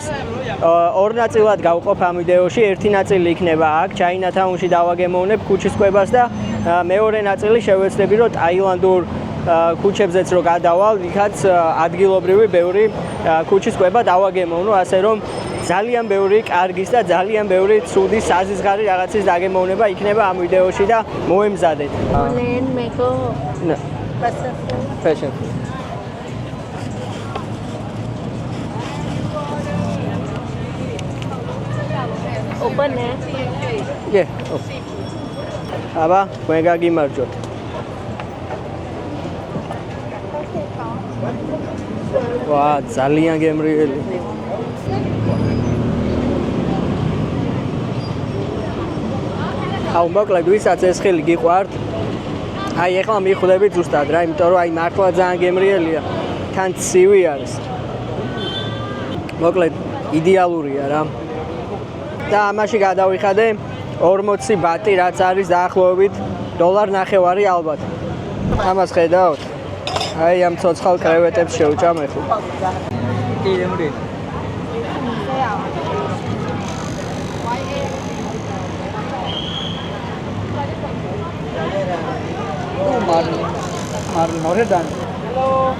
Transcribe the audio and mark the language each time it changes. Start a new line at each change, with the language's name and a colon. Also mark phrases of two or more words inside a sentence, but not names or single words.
Georgian: ორ ნაწილად გავყოფ ამ ვიდეოში, ერთი ნაწილი იქნება აქ Chinatown-ში დავაგემოვნებ ქუჩის კვებას და მეორე ნაწილი შევეცდები, რომ ტაილანდურ ქუჩებზეც რო გადავალ, იქაც ადგილობრივი ბევრი ქუჩის კვება დავაგემოვნო, ასე რომ ძალიან ბევრი კარგის და ძალიან ბევრი ცუდი საზიზღარი რაღაცის დაგემოვნება იქნება ამ ვიდეოში და მოემზადეთ.
English: Fashion. Open eh? Yeah.
Georgian: აბა, თქვენ გაგიმარჯვოთ. ვა, ძალიან გემრიელი. აუ, მოკლედ, ვისაც ეს ხილი გიყვართ, აი ეხლა მიხვდებით ზუსტად რა, იმიტომ რომ აი მართლა ძალიან გემრიელია, თან ცივი არის. მოკლედ იდეალურია რა. და ამაში გადავიხადე 40 ბატი, რაც არის დაახლოებით $1.50 ალბათ. ამას ხედავთ? აი ამ ცოცხალ კრევეტებს შევჭამ ეხლა.
English: Marlon Moredan. Hello.